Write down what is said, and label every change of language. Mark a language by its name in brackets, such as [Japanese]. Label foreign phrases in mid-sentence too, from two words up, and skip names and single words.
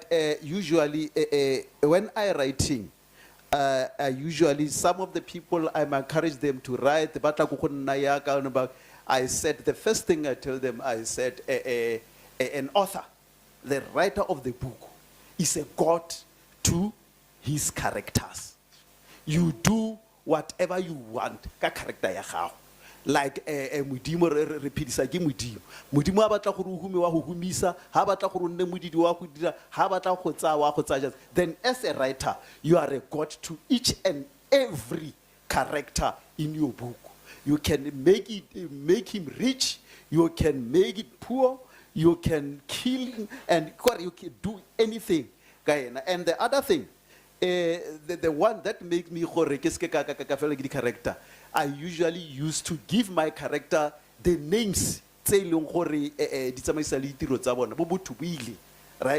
[English] Usually, when I writing, usually some of the people I encourage them to write. I said the first thing I tell them, I said an author, the writer of the book, is a god to his characters. You do whatever you want [Tswana] ka character ya gago. Like modimo re phedisa ke modimo. Modimo a batla gore o hume wa go humisa, ha batla gore o nne modidi wa go dira, ha batla go tsaya wa go tsaya. [English] Then as a writer, you are a god to each and every character in your book. You can make him rich, you can make it poor, you can kill him, and you can do anything. And the other thing, the one that makes me character, I usually used to give my character the names, right?